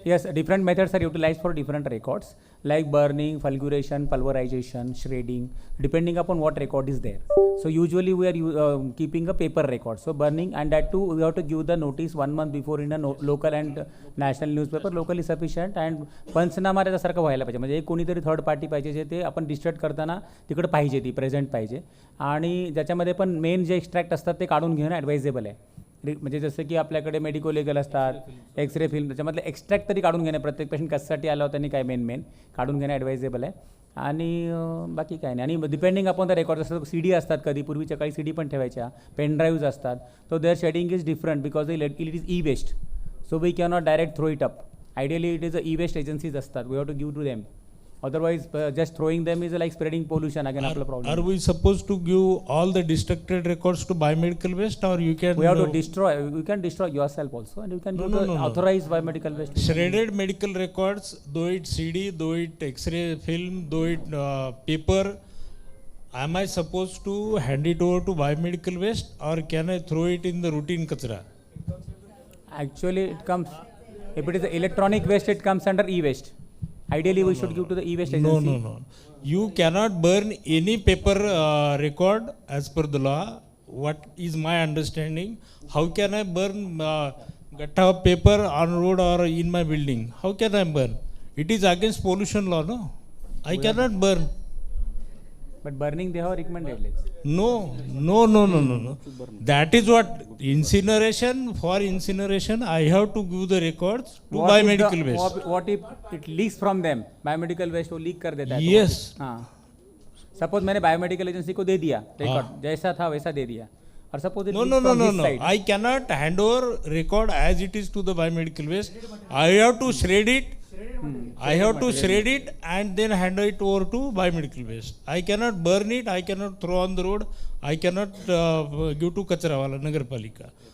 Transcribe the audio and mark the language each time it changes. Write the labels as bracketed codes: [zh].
[en] Yes, different methods are utilized for different records, like burning, fulguration, pulverization, shredding, depending upon what record is there. So usually we are keeping a paper record. So burning, and that too we have to give the notice 1 month before in a local and national newspaper. Local is sufficient, and [mr] पंचनामा त्याच्यासारखं व्हायला पाहिजे. म्हणजे एक कोणीतरी third party पाहिजे जे ते आपण डिस्ट्रक्ट करताना तिकडे पाहिजे, ती प्रेझेंट पाहिजे. आणि ज्याच्यामध्ये पण मेन जे एक्स्ट्रॅक्ट असतात ते काढून घेणं ॲडवाइजेबल आहे. म्हणजे जसं की आपल्याकडे मेडिको लिगल असतात, एक्सरे फिल्म, त्याच्यामधले एक्स्ट्रॅक्ट तरी काढून घेणे, प्रत्येक पेशंट कशासाठी आला होता आणि काय मेन काढून घेणं ॲडवाइजेबल आहे. आणि बाकी काय नाही. आणि डिपेंडिंग अपॉन द रेकॉर्ड असतात, CD असतात, कधी पूर्वीच्या काही CD पण ठेवायच्या, पेन ड्राईव्ज असतात. [en] तो there shedding is different because it is e-waste, so we cannot direct throw it up. Ideally it is e-waste agencies असतात, we have to give to them. Otherwise, just throwing them is like spreading pollution again. Are problem. Are we supposed to give all the destructed records to biomedical waste, or you can? We have to destroy. You can destroy yourself also, and you can do the authorized biomedical waste. Shredded medical records, though it CD, though it X-ray film, though it paper, am I supposed to hand it over to biomedical waste, or can I throw it in the routine kachra? Actually, it comes. If it is electronic waste, it comes under e-waste. Ideally, we should give to the e-waste agency. No. You cannot burn any paper record as per the law. What is my understanding? How can I burn gatta of paper on road or in my building? How can I burn? It is against pollution law, no? I cannot burn. But burning, they have recommended. No. That is what incineration. For incineration, I have to give the records to biomedical waste. What if it leaks from them? [hi] Biomedical waste वो leak कर देता है. [en] Yes. [hi] हाँ. Suppose मैंने biomedical agency को दे दिया record, जैसा था वैसा दे दिया. [en] और suppose it leaks from his side. I cannot hand over record as it is to the biomedical waste. I have to shred it. I have to shred it and then hand it over to biomedical waste. I cannot burn it. I cannot throw on the road. I cannot give to kachra wala nagarpalika.